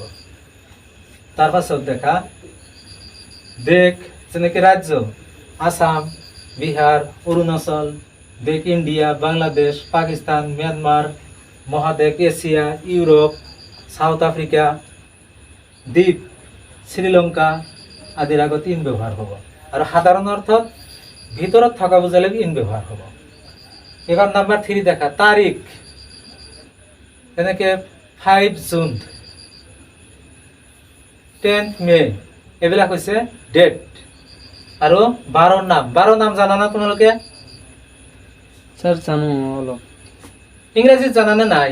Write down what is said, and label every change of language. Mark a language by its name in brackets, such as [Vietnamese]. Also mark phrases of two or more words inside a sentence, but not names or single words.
[Assamese] তাৰ পাছত দেখা দেশ, যেনেকৈ ৰাজ্য আসাম, বিহাৰ, অৰুণাচল, দেশ ইণ্ডিয়া, বাংলাদেশ, পাকিস্তান, ম্যানমাৰ, মহাদেশ এছিয়া, ইউৰোপ, সাউথ আফ্ৰিকা, দ্বীপ শ্ৰীলংকা আদিৰ আগত ইন ব্যৱহাৰ হ'ব। আৰু সাধাৰণ অৰ্থত ভিতৰত থকা বুজালে ইন ব্যৱহাৰ হ'ব। এবার নাম্বার 3 দেখা তারিখ, যেনেকে 5 জুন, 10 মে, এইবিলাক হৈছে ডেট। আৰু 12 নাম, 12 নাম জানা না তোমালোকে? স্যার জানো অলপ। ইংৰাজীত জানা নে নাই?